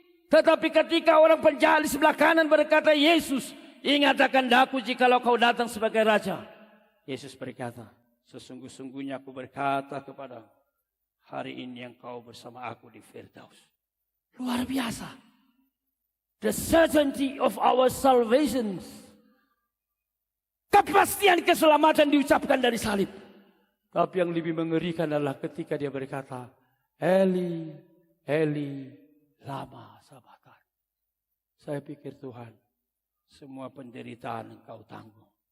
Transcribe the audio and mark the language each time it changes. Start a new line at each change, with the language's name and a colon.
Indonesian: Tetapi ketika orang penjahat di sebelah kanan berkata, Yesus, ingat akan daku jikalau kau datang sebagai raja. Yesus berkata, sesungguh-sungguhnya aku berkata kepada hari ini engkau bersama aku di Firdaus. Luar biasa.
English: The certainty of our salvation.
Indonesian: Kepastian keselamatan diucapkan dari salib. Tapi yang lebih mengerikan adalah ketika dia berkata,
Aramaic: Eli, Eli, lama sabachthani.
Indonesian: Saya pikir Tuhan, semua penderitaan engkau tanggung.